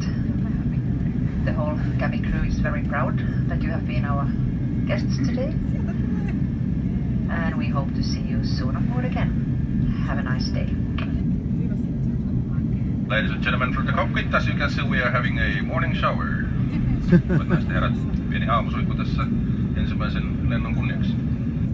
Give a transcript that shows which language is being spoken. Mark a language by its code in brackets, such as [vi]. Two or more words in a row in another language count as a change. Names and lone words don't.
[en] The whole cabin crew is very proud that you have been our guests today. And we hope to see you soon on board again. Have a nice day. Ladies and gentlemen, from the cockpit, as you can see, we are having a morning shower. [fi] Naiset ja herrat, pieni aamusuihku tässä ensimmäisen lennon kunniaksi.